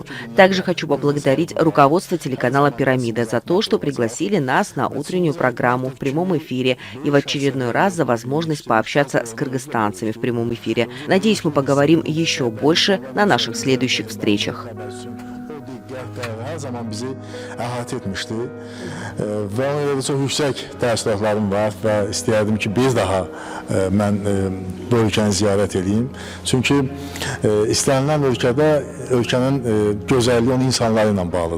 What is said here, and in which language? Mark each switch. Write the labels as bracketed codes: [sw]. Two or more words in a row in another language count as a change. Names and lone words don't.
[ru] Также хочу поблагодарить руководство телеканала «Пирамида» за то, что пригласили нас на утреннюю программу в прямом эфире и в очередной раз за возможность пообщаться с кыргызстанцами в прямом эфире. Надеюсь, мы поговорим еще больше на наших следующих встречах. [az] Her zaman bizi əhatə etmişdi və ona görə də çox yüksək təəssüratlarım var və istəyərdim ki, bir daha mən bu ölkəni ziyarət edeyim. Çünki istənilən ölkədə ölkənin gözəlliyi onun insanları ilə bağlıdır.